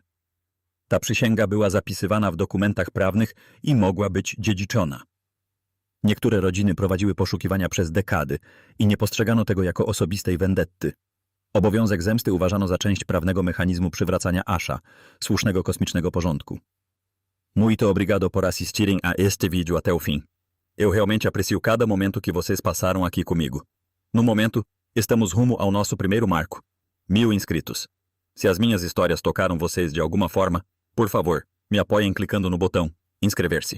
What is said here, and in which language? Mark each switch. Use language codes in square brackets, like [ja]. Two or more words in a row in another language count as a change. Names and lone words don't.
[pl] Ta przysięga była zapisywana w dokumentach prawnych i mogła być dziedziczona. Niektóre rodziny prowadziły poszukiwania przez dekady i nie postrzegano tego jako osobistej wendetty. Obowiązek zemsty uważano za część prawnego mechanizmu przywracania Asha, słusznego kosmicznego porządku. [pt] Muito obrigado por assistirem a este vídeo até o fim. Eu realmente aprecio cada momento que vocês passaram aqui comigo. No momento, estamos rumo ao nosso primeiro marco, 1000 inscritos. Se as minhas histórias tocaram vocês de alguma forma, por favor, me apoiem clicando no botão inscrever-se.